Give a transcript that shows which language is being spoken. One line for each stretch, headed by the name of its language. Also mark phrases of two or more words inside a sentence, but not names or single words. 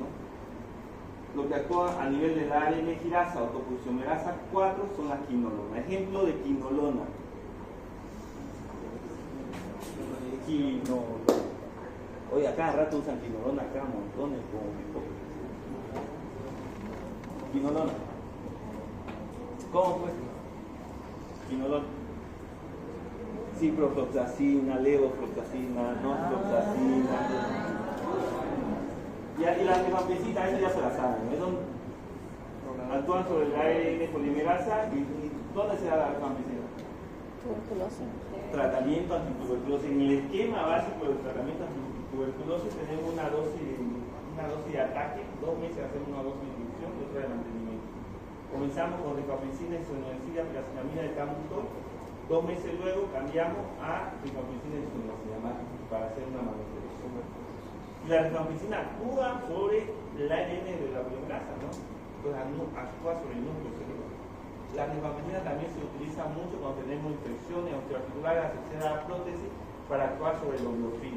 Spanish: Lo que actúa a nivel de la ARN girasa o topoisomerasa 4 son las quinolonas. Ejemplo de quinolona. Quinolona. Oye, a cada rato usan quinolona, acá montones como quinolona. ¿Cómo pues? Quinolona. Ciprofloxacina, levofloxacina, norfloxacina. Y las rifampicina, eso ya se la saben, ¿no? Actúan sobre el ARN polimerasa. ¿Y dónde se da la rifampicina? Tuberculosis. Tratamiento antituberculosis. En el esquema básico del tratamiento antituberculosis tenemos una dosis de ataque, 2 meses hacemos una dosis de inducción y otra de mantenimiento. Comenzamos con rifampicina, isoniazida, piracinamida de Camutol. 2 meses luego cambiamos a rifampicina y isoniazida para hacer una manutención. Y la rifampicina actúa sobre el ARN de la polimerasa, ¿no? Entonces actúa sobre el núcleo celular. La rifampicina también se utiliza mucho cuando tenemos infecciones osteoarticulares asociadas a la prótesis para actuar sobre los biofilos.